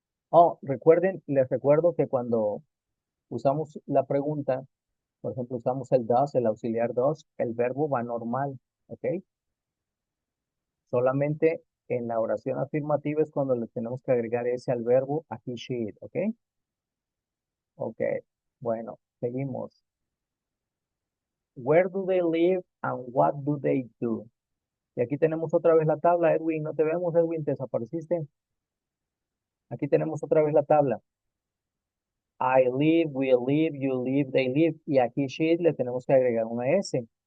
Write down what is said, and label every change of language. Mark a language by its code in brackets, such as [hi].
[es] Oh, recuerden, les recuerdo que cuando usamos la pregunta, por ejemplo, usamos el does, el auxiliar does, el verbo va normal, ¿ok? Solamente en la oración afirmativa es cuando le tenemos que agregar ese al verbo a he, she, it, ¿ok? Ok, bueno, seguimos. [en] Where do they live and what do they do? [es] Y aquí tenemos otra vez la tabla, Edwin. No te vemos, Edwin, te desapareciste. Aquí tenemos otra vez la tabla. [en] I live, we live, you live, they live. [es] Y aquí she le tenemos que agregar una S.